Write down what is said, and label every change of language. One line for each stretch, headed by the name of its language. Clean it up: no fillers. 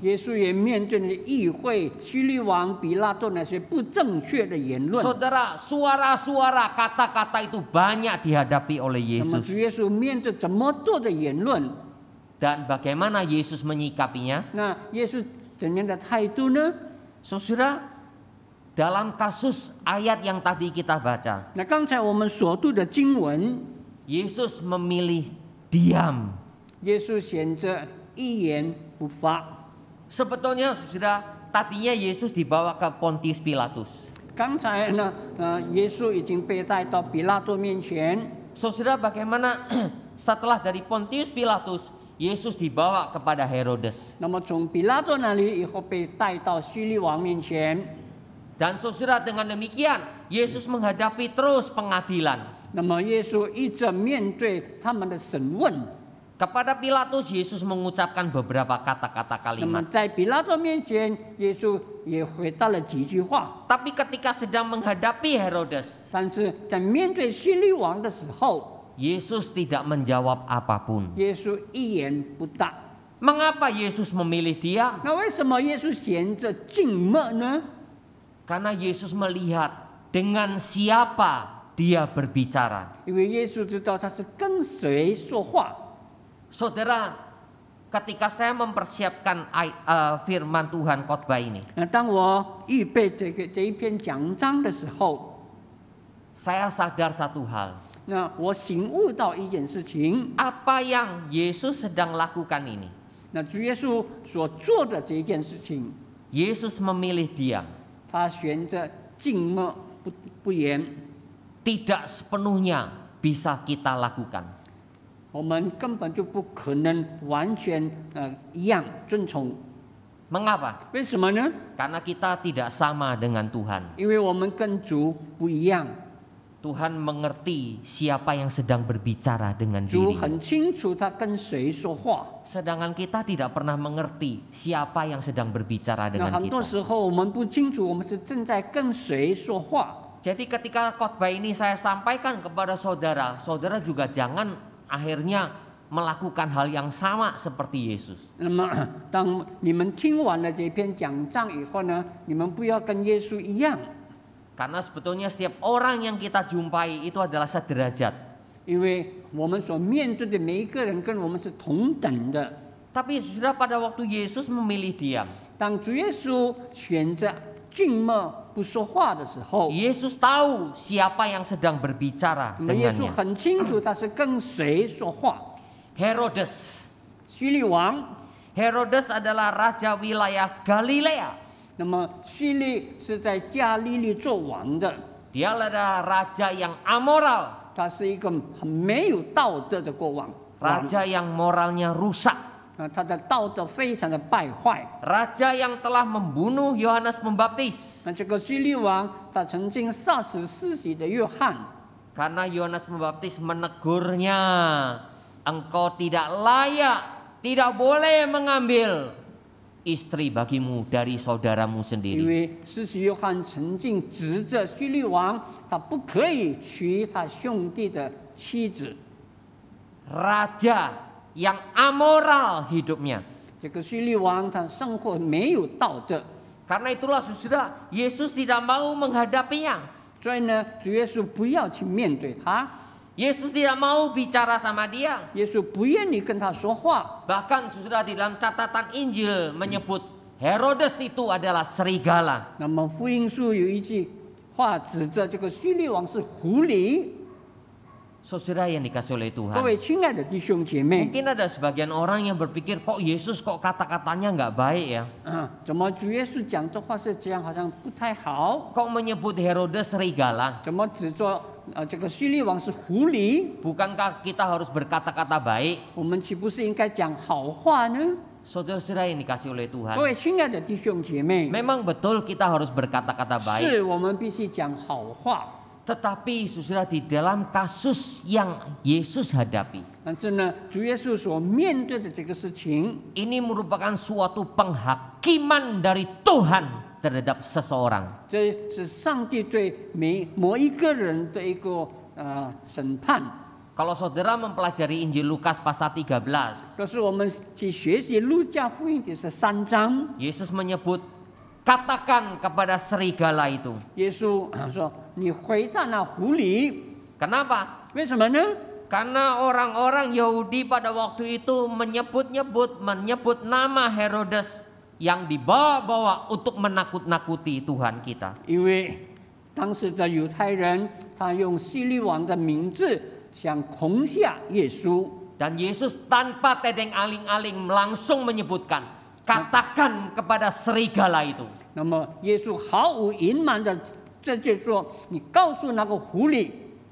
Chinese: 耶稣也面对了议会、希律王、比拉多那些不正确的言论。
Indonesian: Saudara, suara-suara kata-kata itu banyak dihadapi oleh
Chinese: 那么
Indonesian: Yesus.
Chinese: 主耶稣面对这么多的言论，
Indonesian: Dan bagaimana Yesus menyikapinya?
Chinese: 那耶稣怎样的态度呢？
Indonesian: Saudara, dalam kasus ayat yang tadi kita baca,
Chinese: 那刚才我们所读的经文，
Indonesian: Yesus memilih diam.
Chinese: 耶稣选择一言不发。
Indonesian: Sebetulnya saudara, tadinya Yesus dibawa ke Pontius Pilatus.
Chinese: 刚才呢，耶稣已经被带到比拉多面前。
Indonesian: Saudara, bagaimana setelah dari Pontius Pilatus, Yesus dibawa kepada Herodes.
Chinese: 那么从比拉多那里以后被带到希律王面前。
Indonesian: Dan saudara, dengan demikian Yesus menghadapi terus pengadilan.
Chinese: 那么耶稣一直面对他们的审问。
Indonesian: Kepada Pilatus, Yesus mengucapkan beberapa kata-kata
Chinese: 那么
Indonesian: kalimat.
Chinese: 在比拉多面前，耶稣也回答了几句话。
Indonesian: Tapi ketika sedang menghadapi Herodes,
Chinese: 但是在面对希律王的时候，
Indonesian: Yesus tidak menjawab apapun.
Chinese: 耶稣一言不答。
Indonesian: Mengapa Yesus memilih diam?
Chinese: 那为什么耶稣选择静默呢？
Indonesian: Karena Yesus melihat dengan siapa dia berbicara.
Chinese: 因为耶稣知道他是跟谁说话。
Indonesian: Saudara, ketika saya mempersiapkan firman Tuhan khotbah ini,
Chinese: 那当我预备这一篇讲章的时候，
Indonesian: saya sadar satu hal.
Chinese: 那我醒悟到一件事情，
Indonesian: Apa yang Yesus sedang lakukan ini?
Chinese: 那主耶稣所做的这一件事情，
Indonesian: Yesus memilih diam.
Chinese: 他选择静默不言。
Indonesian: Tidak sepenuhnya bisa kita lakukan.
Chinese: 我们根本就不可能完全一样遵从。
Indonesian: Mengapa?
Chinese: 为什么呢？
Indonesian: Karena kita tidak sama dengan Tuhan.
Chinese: 因为我们跟主不一样。
Indonesian: Tuhan mengerti siapa yang sedang berbicara dengan
Chinese: 主
Indonesian: dirinya.
Chinese: 很清楚他跟谁说话。
Indonesian: Sedangkan kita tidak pernah mengerti siapa yang sedang berbicara
Chinese: 那
Indonesian: dengan
Chinese: 很多
Indonesian: kita.
Chinese: 时候我们不清楚我们是正在跟谁说话。
Indonesian: Jadi ketika khotbah ini saya sampaikan kepada saudara, saudara juga jangan akhirnya melakukan hal yang sama seperti Yesus.
Chinese: 那么，当你们听完了这篇讲章以后呢，你们不要跟耶稣一样，
Indonesian: Karena sebetulnya setiap orang yang kita jumpai itu adalah sederajat.
Chinese: 因为我们所面对的每一个人跟我们是同等的。
Indonesian: Tapi sudah pada waktu Yesus memilih diam,
Chinese: 当主耶稣选择静默不说话的时候，
Indonesian: Yesus tahu siapa yang sedang berbicara
Chinese: 那么耶稣
Indonesian: dengannya.
Chinese: 很清楚他是跟谁说话。
Indonesian: Herodes.
Chinese: 叙利王，
Indonesian: Herodes adalah raja wilayah Galilea.
Chinese: 那么叙利是在加利利做王的，
Indonesian: Dia adalah raja yang amoral,
Chinese: 他是一个很没有道德的国王。
Indonesian: raja yang moralnya rusak,
Chinese: 他的道德非常的败坏。
Indonesian: raja yang telah membunuh Yohanes Pembaptis.
Chinese: 那这个叙利王，他曾经杀死施洗的约翰，
Indonesian: Karena Yohanes Pembaptis menegurnya, engkau tidak layak, tidak boleh mengambil istri bagimu dari saudaramu
Chinese: 因
Indonesian: sendiri.
Chinese: 为施洗约翰曾经指着叙利王，他不可以娶他兄弟的妻子。
Indonesian: Raja yang amoral hidupnya.
Chinese: 这个叙利王他生活没有道德，
Indonesian: Karena itulah saudara, Yesus tidak mau menghadapinya.
Chinese: 所以呢，主耶稣不要去面对他，
Indonesian: Yesus tidak mau bicara sama dia.
Chinese: 耶稣不愿意跟他说话。
Indonesian: Bahkan saudara di dalam catatan Injil menyebut Herodes itu adalah serigala.
Chinese: 那么福音书有一句话指着这个叙利王是狐狸。
Indonesian: Saudara yang dikasih oleh
Chinese: 各
Indonesian: Tuhan.
Chinese: 位亲爱的弟兄姐妹，
Indonesian: Mungkin ada sebagian orang yang berpikir kok Yesus kok kata-katanya nggak baik ya.
Chinese: 怎么主耶稣讲这话是这样，好像不太好？
Indonesian: Kok menyebut Herodes serigala?
Chinese: 怎么指着这个叙利王是狐狸？
Indonesian: Bukankah kita harus berkata-kata baik?
Chinese: 我们岂不是应该讲好话呢？
Indonesian: Saudara-saudara yang dikasih oleh
Chinese: 各
Indonesian: Tuhan.
Chinese: 位亲爱的弟兄姐妹，
Indonesian: Memang betul kita harus berkata-kata baik.
Chinese: 是我们必须讲好话。
Indonesian: Tetapi saudara di dalam kasus yang Yesus hadapi,
Chinese: 但是呢，主耶稣所面对的这个事情，
Indonesian: ini merupakan suatu penghakiman dari Tuhan terhadap seseorang.
Chinese: 这是上帝对某一个人的一个审判。
Indonesian: Kalau saudara mempelajari Injil Lukas pasal 13,
Chinese: 可是我们去学习路加福音第13章，
Indonesian: Yesus menyebut, katakan kepada serigala itu.
Chinese: 耶稣说：“你回答那狐狸，
Indonesian: Kenapa?
Chinese: 为什么呢？
Indonesian: Karena orang-orang Yahudi pada waktu itu menyebut nama Herodes yang dibawa-bawa untuk menakut-nakuti Tuhan kita.
Chinese: 因为当时的犹太人，他用希律王的名字想恐吓耶稣。
Indonesian: Dan Yesus tanpa tedeng aling-aling langsung menyebutkan, katakan kepada serigala itu.
Chinese: 那么耶稣毫无隐瞒的直接说：“你告诉那个狐狸。”